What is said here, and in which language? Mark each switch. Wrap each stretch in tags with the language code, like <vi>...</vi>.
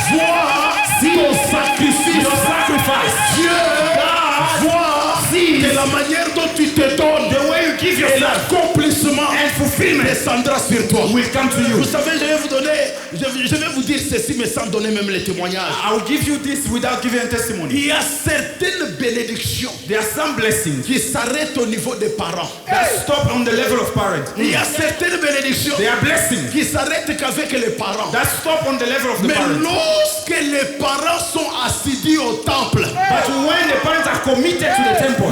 <fr>voit ton sacrifice.</fr> <en>your sacrifice.</en> <fr>Dieu voit</fr> <en>sees</en> <fr>de la manière dont tu te donnes</fr> <en>the way you give</en> <fr>et</fr> <en>yourself</en> <fr>l'accomplissement</fr> <en>and fulfillment</en> <fr>descendra sur toi.</fr> <en>will come to you.</en> <fr>Vous savez, je vais vous dire ceci, mais sans donner même les témoignages.</fr> <en>I will give you this without giving a testimony.</en> <fr>Il y a certaines bénédictions</fr> <en>There are some blessings</en> <fr>qui s'arrêtent au niveau des parents.</fr> <en>that stop on the level of parents.</en> <fr>Il y a certaines bénédictions</fr> <en>There are blessings</en> <fr>qui s'arrêtent qu'avec les parents.</fr> <en>that stop on the level of the</en> <fr>Mais</fr> <en>parents.</en> <fr>lorsque les parents sont assidus au temple,</fr> <en>But when the parents are committed to the temple,</en>